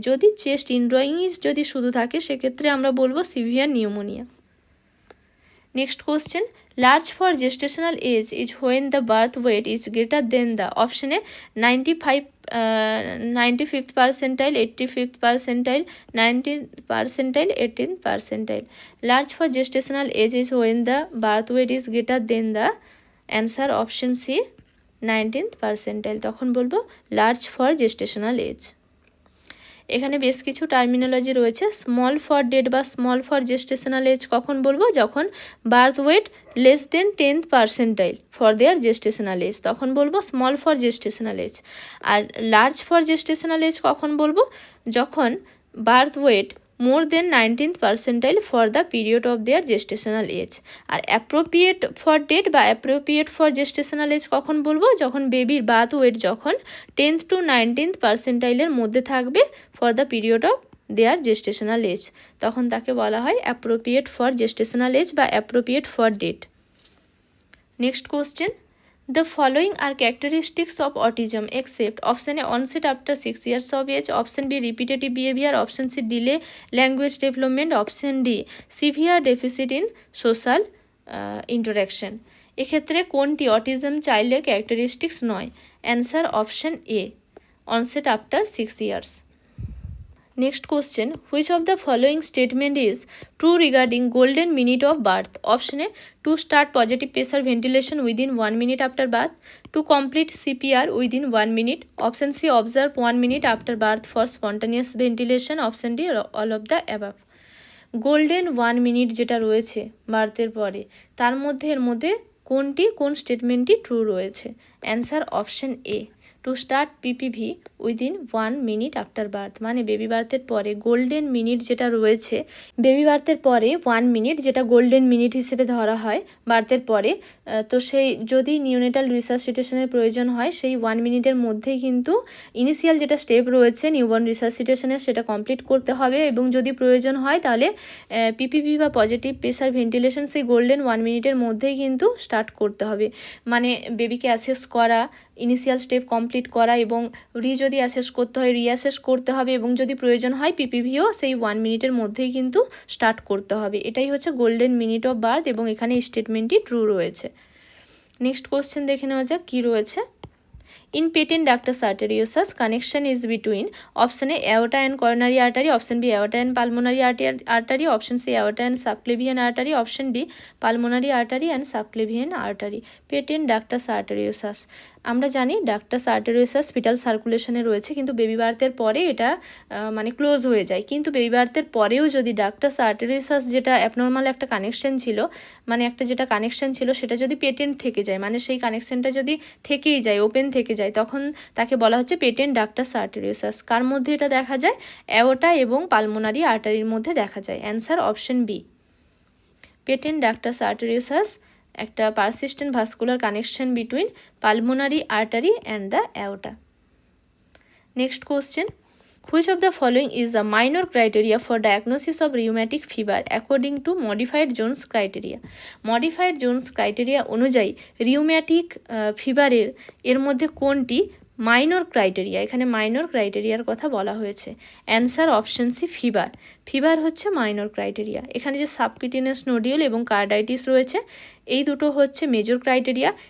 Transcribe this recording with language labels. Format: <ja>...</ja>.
<bn>যদি চেস্ট ইনড্রয়িং যদি শুধু থাকে সেক্ষেত্রে আমরা বলবো severe pneumonia.</bn> <en>Next question, large for gestational age is when the birth weight is greater than the, অপশনে 95th percentile, 85th percentile, 19th percentile, 18th percentile. Large for gestational age is when the birth weight is greater than the, answer option C, 19th percentile.</en> <bn>তখন বলবো large for gestational age. এখানে বেশ কিছু terminology রয়েছে। Small for date বা small for gestational age কখন বলবো? যখন birth weight</bn> <en>less than 10th percentile for their gestational age,</en> <bn>তখন বলবো small for gestational age. আর large for gestational age কখন বলবো?</bn> <en>যখন birth weight more than 19th percentile for the period of their gestational age. আর appropriate for date বা appropriate for gestational age</en> <bn>কখন বলবো?</bn> <en>যখন বেবির birth weight যখন 10th to 19th percentile মধ্যে থাকবে for the period of their gestational age,</en> <bn>তখন তাকে বলা হয়</bn> <en>appropriate for gestational age বা appropriate for date. Next question, the following are characteristics of autism except option A onset after 6 years of age, option B repetitive behavior, option C delay language development, option D severe deficit in social interaction.</en> <bn>এক্ষেত্রে কোনটি autism চাইল্ডের characteristics নয়? Answer option A,</bn> <en>onset after 6 years. Next question, which of the following statement is true regarding golden minute of birth? Option A, to start positive pressure ventilation within 1 minute after birth, to complete CPR within 1 minute, option C, observe 1 minute after birth for spontaneous ventilation, option D, all of the above.</en> <bn>Golden 1 minute যেটা রয়েছে বার্থের পরে, তার মধ্যে এর মধ্যে কোন স্টেটমেন্টটি true রয়েছে? Answer option A,</bn> <en>to start PPV within 1 minute after birth,</en> <bn>মানে বেবি বার্থের পরে গোল্ডেন মিনিট যেটা রয়েছে, বেবি বার্থের পরে 1 মিনিট যেটা গোল্ডেন মিনিট হিসেবে ধরা হয় বার্থের পরে, তো সেই যদি নিওনেটাল রিসাসিটেশনের প্রয়োজন হয় সেই 1 মিনিটের মধ্যেই কিন্তু ইনিশিয়াল যেটা স্টেপ রয়েছে নিউবর্ন রিসাসিটেশনের সেটা কমপ্লিট করতে হবে। এবং যদি প্রয়োজন হয় তাহলে পিপিভি বা পজিটিভ প্রেসার ভেন্টিলেশন সেই গোল্ডেন 1 মিনিটের মধ্যেই কিন্তু স্টার্ট করতে হবে। মানে বেবিকে অ্যাসেস করা, ইনিশিয়াল স্টেপ কমপ্লিট করা এবং যদি অ্যাসেস করতে হয় রিঅ্যাসেস করতে হবে এবং যদি প্রয়োজন হয় পিপিভিও সেই 1 মিনিটের মধ্যেই কিন্তু স্টার্ট করতে হবে। এটাই হচ্ছে গোল্ডেন মিনিট অফ বার্থ এবং এখানে স্টেটমেন্টটি ট্রু রয়েছে। নেক্সট কোশ্চেন দেখে নেওয়া যাক কী রয়েছে।</bn> <en>In patent ductus arteriosus, connection is between option A aorta and coronary artery, option B aorta and pulmonary artery, option C aorta and subclavian artery, option D pulmonary artery and subclavian artery.</en> <bn>Patent ductus arteriosus, আমরা জানি ductus আর্টেরিয়াসাস fetal সার্কুলেশনে রয়েছে, কিন্তু baby বার্থের পরে এটা মানে close হয়ে যায়। কিন্তু বেবি বার্থের পরেও যদি ডাক্টাস আর্টেরিয়াসাস যেটা অ্যাবনর্মাল একটা কানেকশন ছিল, মানে একটা যেটা কানেকশন ছিল সেটা যদি পেটেন্ট থেকে যায়, মানে সেই কানেকশনটা যদি থেকেই যায়, ওপেন থেকে যায়, তখন তাকে বলা হচ্ছে পেটেন্ট ডাক্টাস আর্টেরিয়াসাস। কার মধ্যে এটা দেখা যায়? অ্যাওর্টা এবং পালমোনারি আর্টারির মধ্যে দেখা যায়।</bn> <en>Answer option B, patent ductus arteriosus একটা persistent vascular connection between pulmonary artery and the aorta. Next question, which of the following is a minor criteria for diagnosis of rheumatic fever according to modified Jones criteria?</en> <bn>modified Jones criteria অনুযায়ী rheumatic ফিভারের এর মধ্যে কোনটি minor criteria? এখানে minor ক্রাইটেরিয়ার কথা বলা হয়েছে। Answer option C, fever. Fever হচ্ছে minor criteria. এখানে যে সাবকিউটেনিয়াস নোডিউল এবং কার্ডাইটিস রয়েছে এই দুটো হচ্ছে মেজর ক্রাইটেরিয়া।</bn>